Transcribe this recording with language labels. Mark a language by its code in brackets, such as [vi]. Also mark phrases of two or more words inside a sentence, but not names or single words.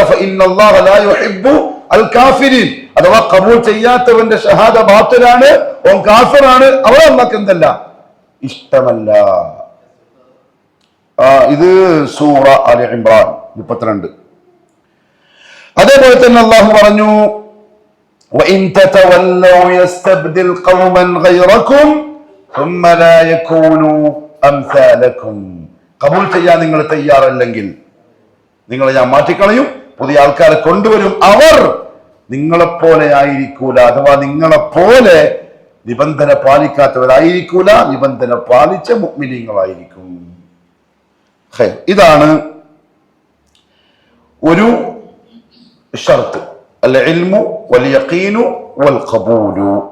[ar] فإن الله لا يحب الكافرين, [ml] അഥവാ ഖബൂൽ ചെയ്യാത്തവന്റെ ഷഹാദ ബാത്തിലാണ്, ഓൻ കാഫിറാണ്, അവരെ അല്ലാഹു എന്തല്ല? ഇഷ്ടമല്ല. ഇത് [ar] سورة آل عمران [ml] 32. അതേപോലെ തന്നെ അല്ലാഹു പറഞ്ഞു [ar] وَإِن تَتَوَلَّوْا يَسْتَبْدِلْ قَوْمًا غَيْرَكُمْ ثُمَّ لَا يَكُونُوا أَمْثَالَكُمْ. [ml] കബൂൽ ചെയ്യാൻ നിങ്ങൾ തയ്യാറല്ലെങ്കിൽ നിങ്ങളെ ഞാൻ മാറ്റിക്കളയും, പുതിയ ആൾക്കാരെ കൊണ്ടുവരും. അവർ നിങ്ങളെപ്പോലെ ആയിരിക്കൂല, അഥവാ നിങ്ങളെപ്പോലെ നിബന്ധന പാലിക്കാത്തവരായിരിക്കൂല, നിബന്ധന പാലിച്ച മുഅ്മിനീങ്ങളായിരിക്കും. ഇതാണ് ഒരു ഷർത്ത്, [ar] العلم واليقين والقبول.